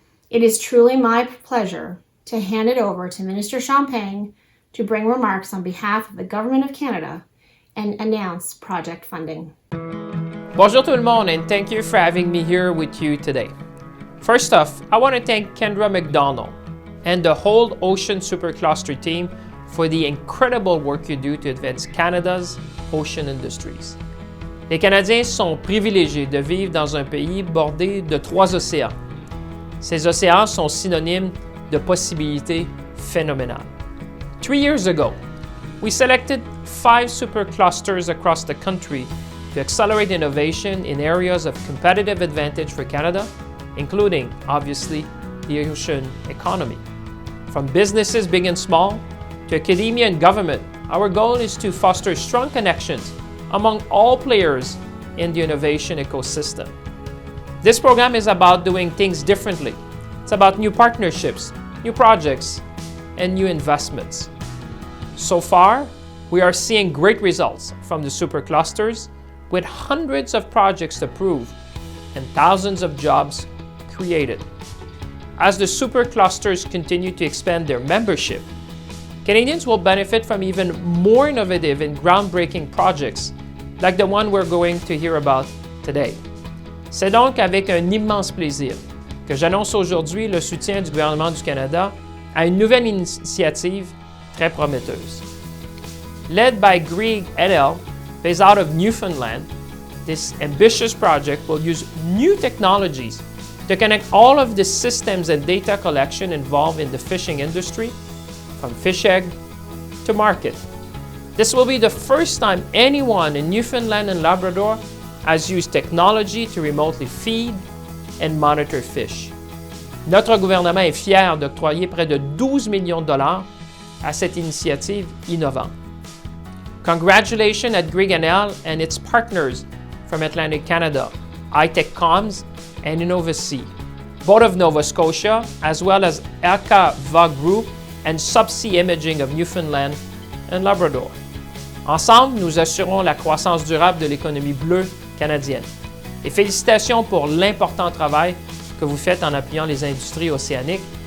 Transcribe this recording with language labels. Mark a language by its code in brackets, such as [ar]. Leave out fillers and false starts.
[en] It is truly my pleasure to hand it over to Minister Champagne to bring remarks on behalf of the Government of Canada and announce project funding. [fr] Bonjour tout le monde, [en] and thank you for having me here with you today. First off, I want to thank Kendra McDonald and the whole Ocean Supercluster team for the incredible work you do to advance Canada's ocean industries. [fr] Les Canadiens sont privilégiés de vivre dans un pays bordé de 3 océans. Ces océans sont synonymes de possibilités phénoménales. [en] 3 years ago, we selected 5 superclusters across the country to accelerate innovation in areas of competitive advantage for Canada, including, obviously, the ocean economy. From businesses big and small to academia and government, our goal is to foster strong connections among all players in the innovation ecosystem. This program is about doing things differently. It's about new partnerships, new projects, and new investments. So far, we are seeing great results from the superclusters with hundreds of projects approved and thousands of jobs created. As the superclusters continue to expand their membership, Canadians will benefit from even more innovative and groundbreaking projects like the one we're going to hear about today. [fr] C'est donc avec un immense plaisir que j'annonce aujourd'hui le soutien du gouvernement du Canada à une nouvelle initiative très prometteuse. [en] Led by Grieg et al., based out of Newfoundland, this ambitious project will use new technologies to connect all of the systems and data collection involved in the fishing industry, from fish egg to market. This will be the first time anyone in Newfoundland and Labrador has used technology to remotely feed and monitor fish. [fr] Notre gouvernement est fier d'octroyer près de 12 millions de dollars à cette initiative innovante. [en] Congratulations at Grieg et al. And its partners from Atlantic Canada, iTech Comms and InnovaSea, both of Nova Scotia, as well as LKVA Group and Subsea Imaging of Newfoundland and Labrador. [fr] Ensemble, nous assurons la croissance durable de l'économie bleue canadienne. Et félicitations pour l'important travail que vous faites en appuyant les industries océaniques.